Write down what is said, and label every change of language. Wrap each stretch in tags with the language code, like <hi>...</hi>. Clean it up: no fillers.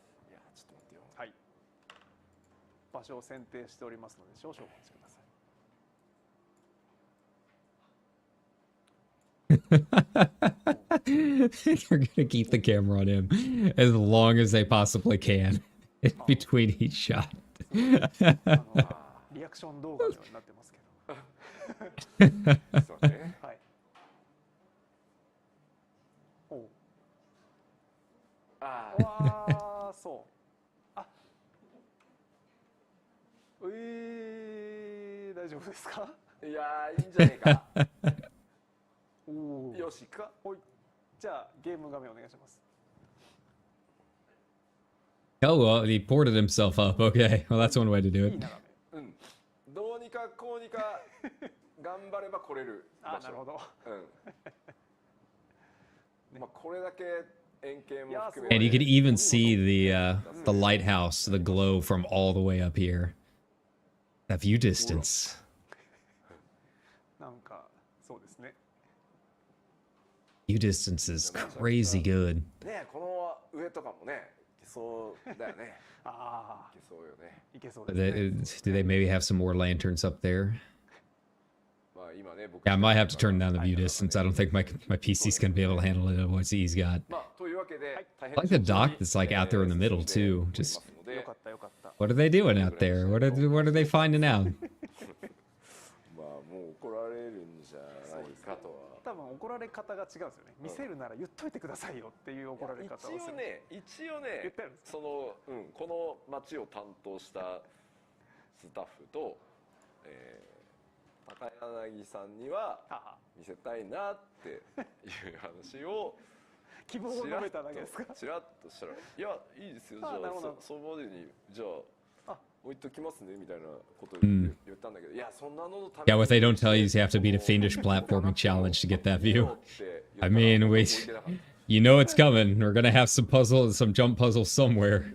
<ja>いや、ちょっと待ってよ。はい。場所を選定しておりますので少々お待ちください。</ja> <en>They're gonna keep the camera on him as long as they possibly can in between each shot.</en> <ja>リアクション動画のようになってますけど。そうね。はい。おう。ああ。そう。あ。大丈夫ですか？いやー、いいんじゃねえか。おお。よしか。おい。じゃあゲーム画面お願いします。</ja> <en>Oh, well, he ported himself up. Okay, well, that's one way to do it.</en> <ja>どうにかこうにか頑張れば来れる。あ、なるほど。まあこれだけ円形も含め</ja> <en>And you could even see the lighthouse, the glow from all the way up here. That view distance.</en> <ja>なんかそうですね。</ja> <en>View distance is crazy good.</en> <ja>ね、この上とかもね。そうだよね。ああ、いけそうよね。いけそうですね。</ja> <en>Do they maybe have some more lanterns up there? Yeah, I might have to turn down the view distance. I don't think my PC's gonna be able to handle it at what he's got. I like the dock that's like out there in the middle too. Just what are they doing out there? What are they finding out?</en> <ja>まあもう怒られるんじゃないかとは。多分怒られ方が違うんですよね。見せるなら言っといてくださいよっていう怒られ方をする。一応ね、そのこの街を担当したスタッフと、高柳さんには見せたいなっていう話を希望を述べただけですか？ちらっとしたら、いやいいですよ。じゃあそのまでにじゃあ。置いときますねみたいなことを言ったんだけど、いやそんなの</ja> <en>Yeah, what they don't tell you is you have to beat a fiendish platforming challenge to get that view. I mean, you know it's coming. We're gonna have some jump puzzles somewhere.</en>